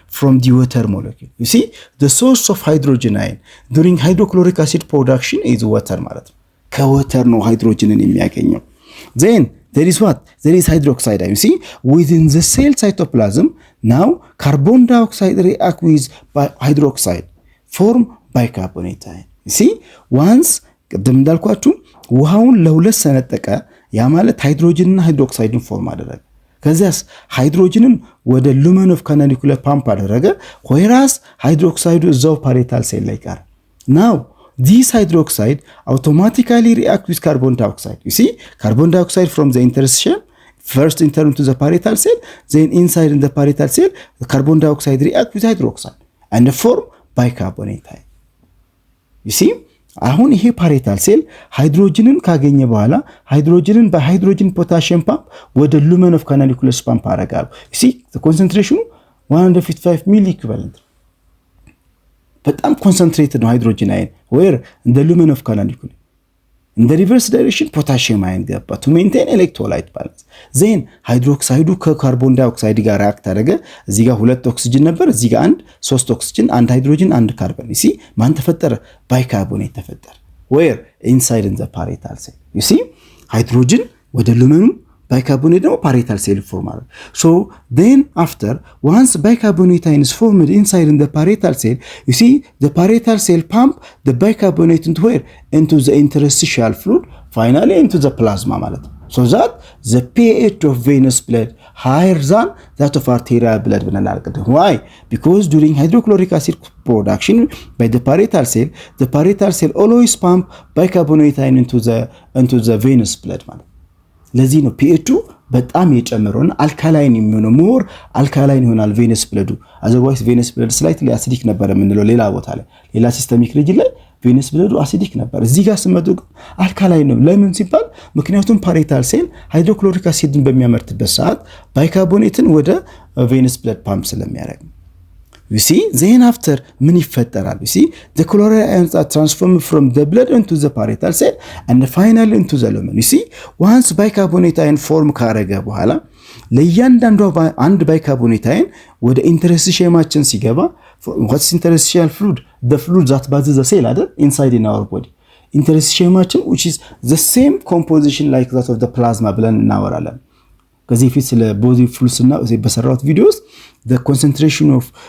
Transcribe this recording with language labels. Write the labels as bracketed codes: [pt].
[en] From the water molecule. You see, the source of hydrogen ion during hydrochloric acid production is water ማለት ነው። [am] ከወተር ነው ሃይድሮጅንን የሚያገኘው። [en] Then there is what? There is hydroxide ion. You see, within the cell cytoplasm, now carbon dioxide react with hydroxide, form bicarbonate ion. [am] You see, once ቅድም እንዳልኳችሁ ውሃውን ለሁለት ሰነጠቀ ያ ማለት ሃይድሮጅንና ሃይድሮክሳይድን ፎርም አደረገ። ከዚያስ ሃይድሮጅንን ወደ lumen of canaliculi ፓምፕ አደረገ whereas ሃይድሮክሳይዱ እዛው parietal cell ላይ ቀረ። [en] Now this hydroxide automatically react with carbon dioxide. You see, carbon dioxide from the interstitium first enter into the parietal cell, then inside in the parietal cell, the carbon dioxide react with hydroxide and form bicarbonate ion. [am] You see, አሁን ይሄ parietal cell ሃይድሮጅንን ካገኘ በኋላ ሃይድሮጅንን በሃይድሮጅን ፖታሺየም ፓምፕ ወደ lumen of canaliculi ፓምፕ አደረጋሉ። [en] You see, the concentration 155 milli equivalent. [am] በጣም ኮንሰንትሬትድ ነው ሃይድሮጅን አይን [en] where in the lumen of canaliculi. In the reverse direction potassium ion ገባ to maintain electrolyte balance. [am] then ሃይድሮክሳይዱ ከካርቦን ዳይኦክሳይድ ጋር ሪአክት አደረገ። እዚህ ጋር ሁለት ኦክሲጅን ነበር፣ እዚህ ጋር ሶስት ኦክሲጅን፣ አንድ ሃይድሮጅን፣ አንድ ካርቦን። you see ማን ተፈጠረ? ባይካርቦኔት ተፈጠረ [en] where inside in the parietal cell. you see [am] ሃይድሮጅን ወደ ሉመኑ bicarbonate ደግሞ parietal cell form አለ። [en] So then after once bicarbonate ion is formed inside in the parietal cell, you see the parietal cell pump the bicarbonate into where? Into the interstitial fluid, finally into the plasma ማለት ነው። So that the pH of venous blood higher than that of arterial blood [am] ብለናል ቅድም። [en] Why? Because during hydrochloric acid production by the parietal cell always pump bicarbonate ion into the venous blood ማለት ነው። [am] ለዚህ ነው pH በጣም የጨመረውና አልካላይን የሚሆነው ሞር አልካላይን ይሆናል venous blood. otherwise venous blood slightly acidic ነበር የምንለው ሌላ ቦታ ላይ ሌላ ሲስተሚክ ሪጅን ላይ venous blood acidic ነበር። እዚህ ጋር ስመጡ አልካላይን ነው። ለምን ሲባል ምክንያቱም parietal cell hydrochloric acidን በሚያመርትበት ሰዓት ባይካርቦኔትን ወደ venous blood pump ስለሚያደርግ። [en] you see then after [am] ምን ይፈጠራል [en] you see the chloride ions are transformed from the blood into the parietal cell and finally into the lumen you see once bicarbonate ion form [am] ካረገ በኋላ ለእያንዳንዱ አንድ ባይካርቦኔት አይን ወደ ኢንተርስቲሽየማችን ሲገባ [en] what's interstitial fluid the fluid that bathes the cell አይደል inside in our body interstitium which is the same composition like that of the plasma [am] ብለን እናወራለን ከዚህ ፊት ስለ body fluids እና በሰራሁት ቪዲዮስ [en] the concentration of